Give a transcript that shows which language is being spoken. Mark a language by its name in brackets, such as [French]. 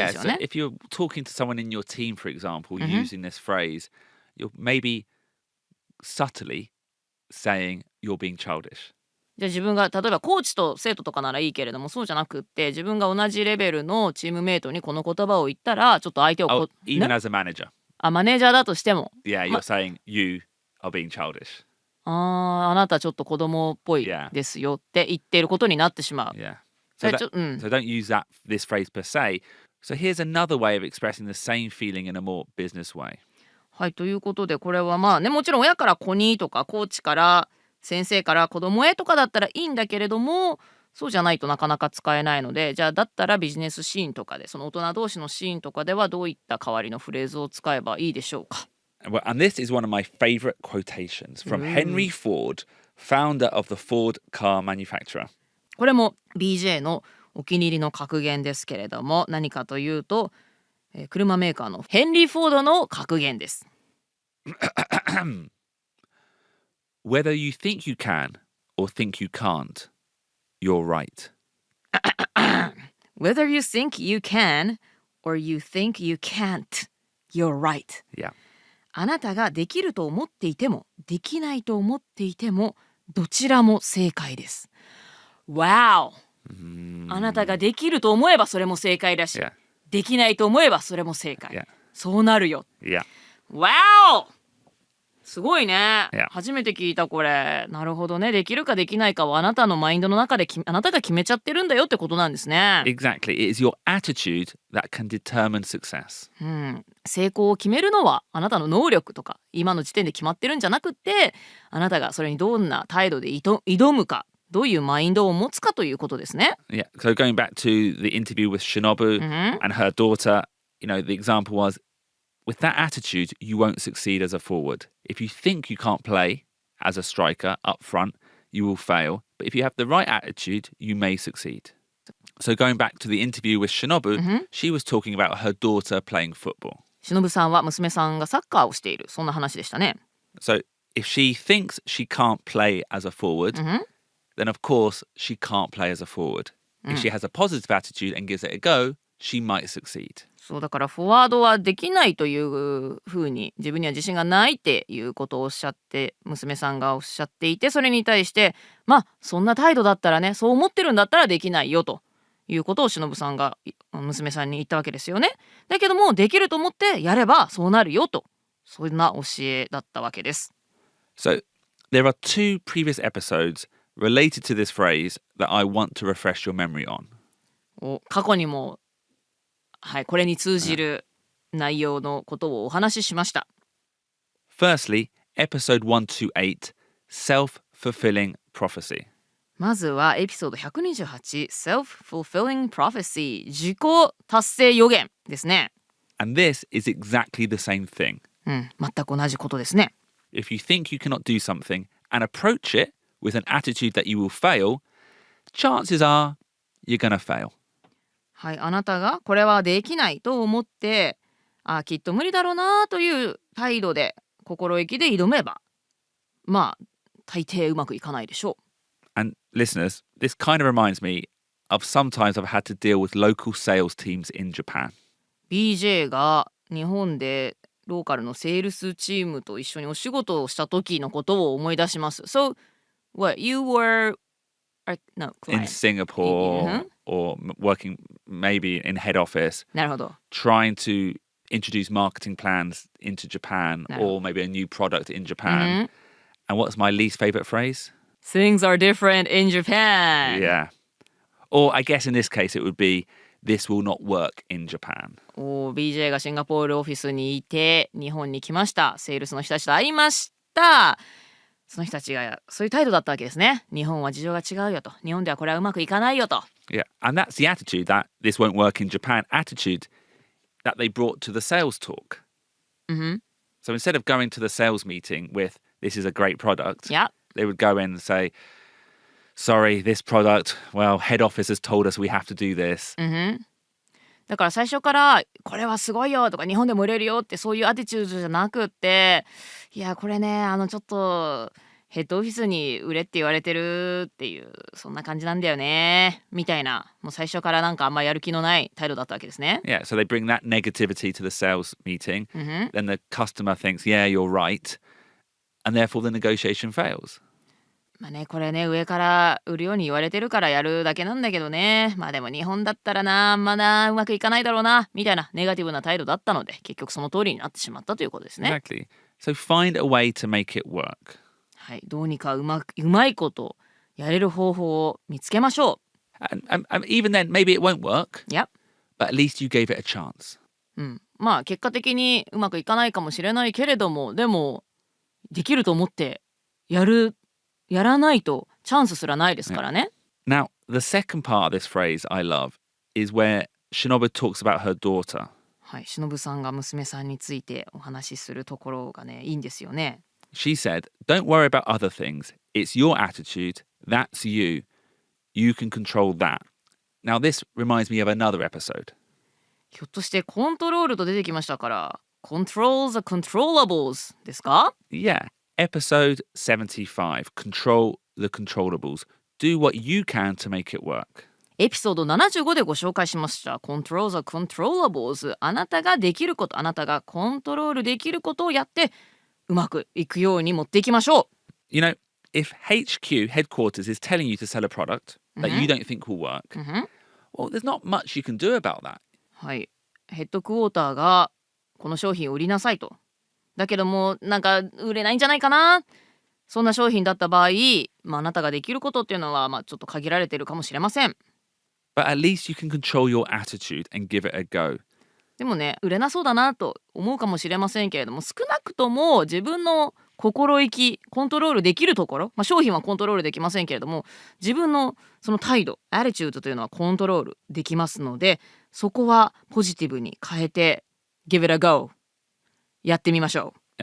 [English] Yeah. [Japanese] すよ [English] So [Japanese] ね。 [English] if you're talking to someone in your team, for example, using this phrase, you're maybe subtly saying you're being childish. [Japanese] じゃあ自分が例えばコーチと生徒とかならいいけれども、そうじゃなくって自分が同じレベルのチームメイトにこの言葉を言ったらちょっと相手を [English] Oh, even [Japanese] ね、 [English] as a manager. [Japanese] マネージャーだとしても [English] Yeah, you're saying you are being childish. [Japanese] あなたちょっと子供っぽいですよって言っていることになってしまう。 [English] Yeah. [Japanese] そ [English] So, [Japanese] れ [English] that, [Japanese] ちょ [English] so don't use this phrase per se. So here's another way of expressing the same feeling in a more business way. [Japanese] はい、ということでこれはまあね、もちろん親から子にとかコーチから先生から子供へとかだったらいいんだけれども、そうじゃないとなかなか使えないので、じゃあだったらビジネスシーンとかでその大人同士のシーンとかではどういった代わりのフレーズを使えばいいでしょうか。 [English] Well, and this is one of my favorite quotations from Henry Ford, founder of the Ford car manufacturer. [Japanese] これも BJ のお気に入りの格言ですけれども、何かというと、車メーカーのヘンリー・フォードの格言です。 [English] Whether you think you can or think you can't, you're right. Whether you think you can or you think you can't, you're right. Yeah. [Japanese] あなたができると思っていてもできないと思っていてもどちらも正解です。 [English] Wow! [Japanese] あなたができると思えばそれも正解だし、 [English] Yeah. [Japanese] できないと思えばそれも正解。 [English] Yeah. [Japanese] そうなるよ。 [English] Yeah. [Japanese] Wow! すごいね。 [English] Yeah. [Japanese] 初めて聞いたこれ。なるほどね。できるかできないかはあなたのマインドの中であなたが決めちゃってるんだよってことなんですね。 [English] Exactly. It is your attitude that can determine success. [Japanese] 成功を決めるのはあなたの能力とか今の時点で決まってるんじゃなくってあなたがそれにどんな態度で挑むかどういうマインドを持つかということですね。 [English] Yeah. So going back to the interview with Shinobu and her daughter, you know, the example was with that attitude, you won't succeed as a forward. If you think you can't play as a striker up front, you will fail. But if you have the right attitude, you may succeed. So going back to the interview with Shinobu, she was talking about her daughter playing football. [Japanese] 忍さんは娘さんがサッカーをしているそんな話でしたね。 [English] So if she thinks she can't play as a forward, then of course she can't play as a forward. If she has a positive attitude and gives it a go, she might succeed. [Japanese] そうだからフォワードはできないというふうに自分には自信がないっていうことをおっしゃって娘さんがおっしゃっていて、それに対してまあそんな態度だったらね、そう思ってるんだったらできないよということを忍さんが娘さんに言ったわけですよね。だけどもできると思ってやればそうなるよと、そんな教えだったわけです。 [English] So there are two previous episodes related to this phrase that I want to refresh your memory on. [Japanese] 過去にも、はい、これに通じる内容のことをお話ししました。 [English] Firstly, episode 128, Self-Fulfilling Prophecy. [Japanese] まずはエピソード128 Self-Fulfilling Prophecy 自己達成予言ですね。 [English] And this is exactly the same thing. [Japanese] 全く同じことですね。 [English] If you think you cannot do something and approach it with an attitude that you will fail, chances are you're gonna fail. [Japanese] はい、あなたがこれはできないと思ってきっと無理だろうなという態度で心意気で挑めば大抵うまくいかないでしょう。 [English] And listeners, this kind of reminds me of sometimes I've had to deal with local sales teams in Japan. [Japanese] BJ が日本でローカルのセールスチームと一緒にお仕事をした時のことを思い出します。 [English] So, what, you were no, in Singapore or working maybe in head office, [Japanese] なるほど。 [English] trying to introduce marketing plans into Japan or maybe a new product in Japan. And what's my least favorite phrase? Things are different in Japan. Yeah. Or I guess in this case it would be this will not work in Japan. [Japanese] BJ がシンガポールオフィスにいて日本に来ました。セールスの人たちと会いました。その人たちがそういう態度だったわけですね。日本は事情が違うよと。日本ではこれはうまくいかないよと。 [English] Yeah. And that's the attitude that this won't work in Japan attitude that they brought to the sales talk. So instead of going to the sales meeting with this is a great product, they would go in and say, sorry, this product, well, head office has told us we have to do this. [Japanese] だから最初からこれはすごいよとか日本でも売れるよってそういうアティチュードじゃなくっていやこれねちょっとヘッドオフィスに売れって言われてるっていうそんな感じなんだよねみたいなもう最初からなんかあんまやる気のない態度だったわけですね。 [English] Yeah, so they bring that negativity to the sales meeting. Then the customer thinks, yeah, you're right. And therefore the negotiation fails. [Japanese] これね上から売るように言われてるからやるだけなんだけどねでも日本だったらなまだうまくいかないだろうなみたいなネガティブな態度だったので結局その通りになってしまったということですね。 [English] Exactly. So find a way to make it work. [Japanese] はい、どうにかうまいことやれる方法を見つけましょう。 [English] And even then, maybe it won't work. Yep. But at least you gave it a chance. [Japanese] 結果的にうまくいかないかもしれないけれどもでもできると思ってやらないとチャンスすらないですからね。 [English] Now, the second part of this phrase I love is where Shinobu talks about her daughter. [Japanese] はい、忍さんが娘さんについてお話しするところがね、いいんですよね。 [English] She said, don't worry about other things. It's your attitude. That's you. You can control that. Now, this reminds me of another episode. [Japanese] ひょっとしてコントロールと出てきましたから、Control the Controllables ですか？ [English] Yeah. Episode 75, Control the Controllables. Do what you can to make it work. [Japanese] エピソード75でご紹介しました Control the Controllables。あなたができること、あなたがコントロールできることをやってうまくいくように持っていきましょう。 [English] You know, if HQ, headquarters, is telling you to sell a product that you don't think will work, well, there's not much you can do about that. [Japanese] はい、ヘッドクォーターがこの商品を売りなさいと。だけどもなんか売れないんじゃないかな、そんな商品だった場合、あなたができることっていうのはちょっと限られてるかもしれません。 [English] But at least you can control your attitude and give it a go. [Japanese] でもね、売れなそうだなと思うかもしれませんけれども、少なくとも自分の心意気コントロールできるところ、商品はコントロールできませんけれども、自分のその態度アティチュードというのはコントロールできますので、そこはポジティブに変えて [English] give it a go [Japanese] やってみましょう。